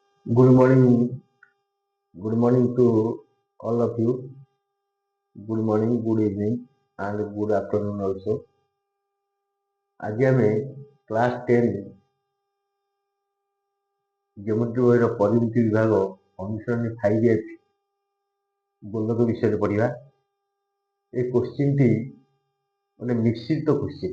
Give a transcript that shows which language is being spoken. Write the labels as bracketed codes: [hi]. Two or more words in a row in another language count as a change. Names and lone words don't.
[en] Good morning. Good morning to all of you. Good morning, good evening, and good afternoon also. [or] ଆଜି ଆମେ [en] class 10 geometry [or] ବହିର ପରିମିତି ବିଭାଗ ଅନୁସରଣୀ 5F ଗୋଲକ ବିଷୟରେ ପଢ଼ିବା। ଏ କୋଶ୍ଚିନ୍ଟି ଗୋଟେ ମିଶ୍ରିତ କୋଶ୍ଚିନ୍।